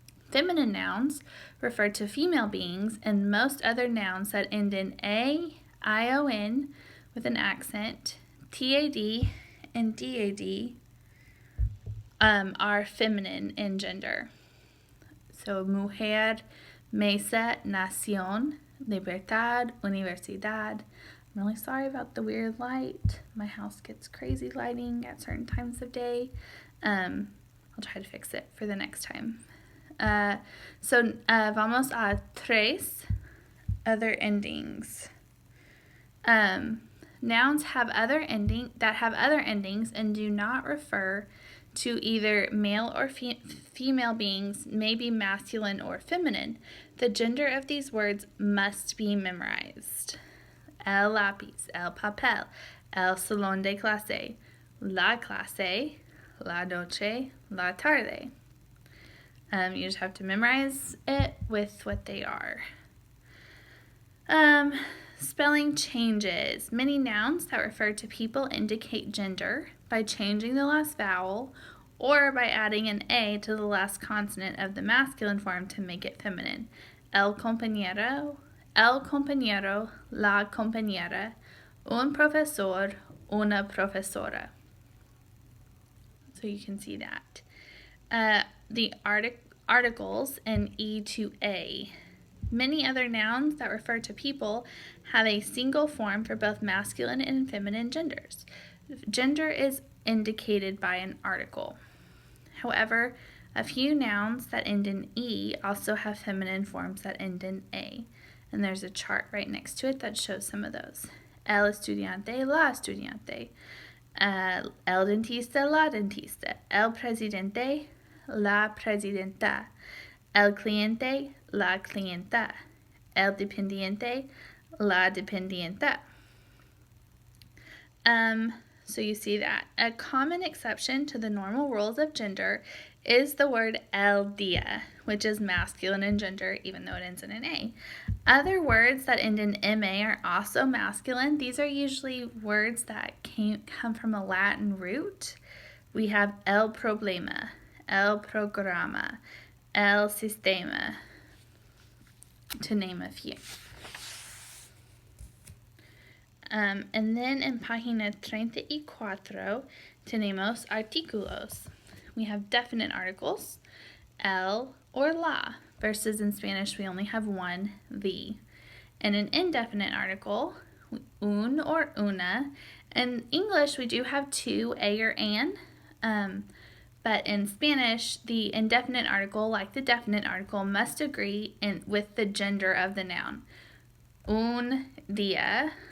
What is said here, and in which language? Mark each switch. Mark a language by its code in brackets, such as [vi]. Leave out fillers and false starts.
[en] Feminine nouns refer to female beings, and most other nouns that end in A, ION with an accent, TAD, and DAD are feminine in gender. [es] So, mujer, mesa, nación, libertad, universidad. [en] I'm really sorry about the weird light. My house gets crazy lighting at certain times of day. I'll try to fix it for the next time. [es] Vamos a tres [en] other endings. Nouns have other endings and do not refer to either male or female beings, may be masculine or feminine. The gender of these words must be memorized. [es] El lápiz, el papel, el salón de clase, la clase, la noche, la tarde. [en] You just have to memorize it with what they are. Spelling changes. Many nouns that refer to people indicate gender by changing the last vowel or by adding an A to the last consonant of the masculine form to make it feminine. [es] El compañero, la compañera, un profesor, una profesora. [en] So you can see that. The articles in E to A. Many other nouns that refer to people have a single form for both masculine and feminine genders. Gender is indicated by an article. However, a few nouns that end in E also have feminine forms that end in A. And there's a chart right next to it that shows some of those. [es] El estudiante, la estudiante. El dentista, la dentista. El presidente, la presidenta. El cliente, la clienta. El dependiente, la dependienta. [en] So you see that. A common exception to the normal rules of gender is the word el día, which is masculine in gender, even though it ends in an A. Other words that end in MA are also masculine. These are usually words that come from a Latin root. We have el problema, el programa, el sistema, to name a few. And then in [es] página 34 tenemos artículos. [en] We have definite articles, el or la, versus in Spanish we only have one, the. And an indefinite article, un or una. In English we do have two, a or an. But in Spanish, the indefinite article, like the definite article, must agree with the gender of the noun. [es] Un día,